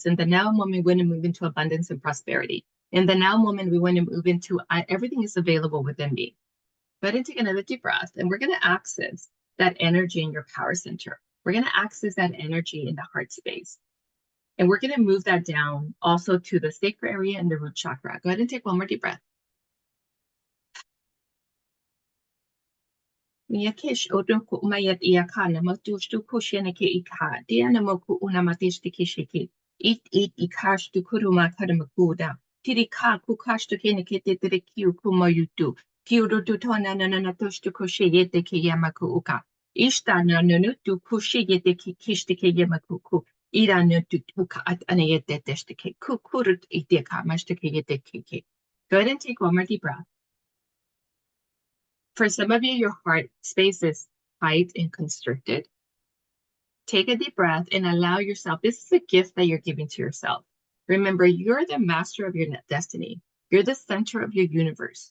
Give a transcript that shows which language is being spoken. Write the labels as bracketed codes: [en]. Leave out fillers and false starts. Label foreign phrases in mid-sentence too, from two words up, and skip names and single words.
[en] In the now moment, we want to move into abundance and prosperity. In the now moment, we want to move into everything is available within me. Go ahead and take another deep breath, and we're going to access that energy in your power center. We're going to access that energy in the heart space. And we're going to move that down also to the sacral area and the root chakra. Go ahead and take one more deep breath. Miyakesh odunku umayat iyakana matushtu kusheneke ika dianamoku unamatishtikishiki it ikash to kuruma kadamakuda tirika kukashtu keneke teterekiu kumayutu kiudu tona nanatushtu kushiyete kiyamaku uka ishtana nanutu kushiyete kishtike yamakuku iranutu uka at anayete teshtike kukurut iteka mashtike yete kike. Go ahead and take one more deep breath. For some of you, your heart space is tight and constricted. Take a deep breath and allow yourself. This is a gift that you're giving to yourself. Remember, you're the master of your destiny. You're the center of your universe.